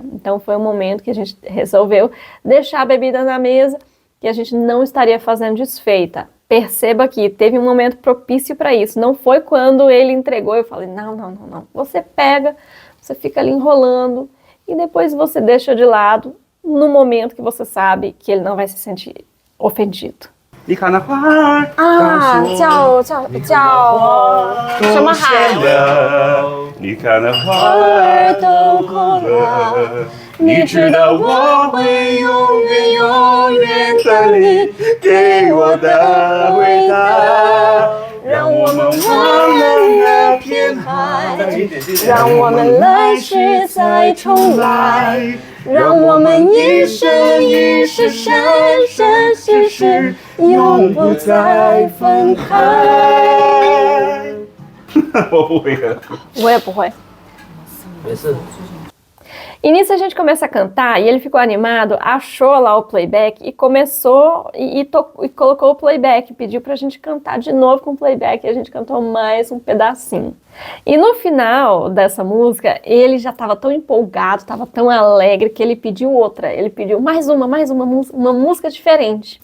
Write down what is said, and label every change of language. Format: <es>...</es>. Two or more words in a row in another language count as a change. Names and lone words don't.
<pt>Então foi um momento que a gente resolveu deixar a bebida na mesa, que a gente não estaria fazendo desfeita. Perceba que teve um momento propício para isso. Não foi quando ele entregou, eu falei, não. Você pega, você fica ali enrolando e depois você deixa de lado no momento que você sabe que ele não vai se sentir ofendido.</pt> <zh>你看那花叫什么海？你看那花儿都哭了，你知道我会永远等你给我的回答，让我们忘了那片海，让我们来世再重来，让我们一生一世生生世世永不再分开。我不会的，我也不会。没事。</zh> <pt>E nisso a gente começa a cantar e ele ficou animado, achou lá o playback e começou e colocou o playback, pediu pra gente cantar de novo com o playback e a gente cantou mais um pedacinho. E no final dessa música, ele já estava tão empolgado, estava tão alegre que ele pediu outra, ele pediu mais uma música diferente.</pt>